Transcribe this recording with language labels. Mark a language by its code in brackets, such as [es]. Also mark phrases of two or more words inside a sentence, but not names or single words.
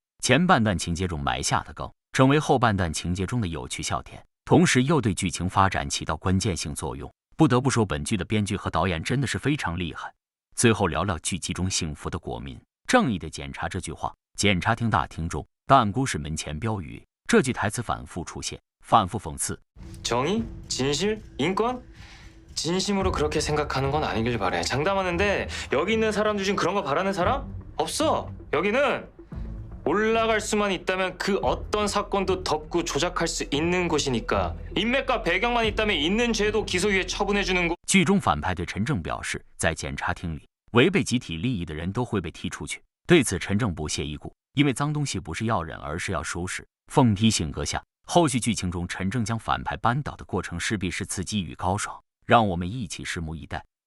[zh] 前半段情节中埋下的梗，成为后半段情节中的有趣笑点，同时又对剧情发展起到关键性作用。不得不说，本剧的编剧和导演真的是非常厉害。最后聊聊剧集中幸福的国民，正义的检察这句话，检察厅大厅中弹姑是门前标语，这句台词反复出现，反复讽刺 [ko] 정의, 진실, 인권? 진심으로 그렇게 생각하는 건 아니길 바래. 장담하는데 여기 있는 사람들 중 그런 거 바라는 사람? 없어. 여기는 올라갈 수만 있다면 그 어떤 사건도 덮고 조작할 수 있는 곳이니까. 인맥과 배경만 있다면 있는 죄도 기소유예 처분해주는 곳. [zh] 剧中反派对陈正表示，在检察厅里，违背集体利益的人都会被踢出去。对此，陈正不屑一顾，因为脏东西不是要忍，而是要收拾。疯批性格下，后续剧情中陈正将反派扳倒的过程势必是刺激与高爽，让我们一起拭目以待。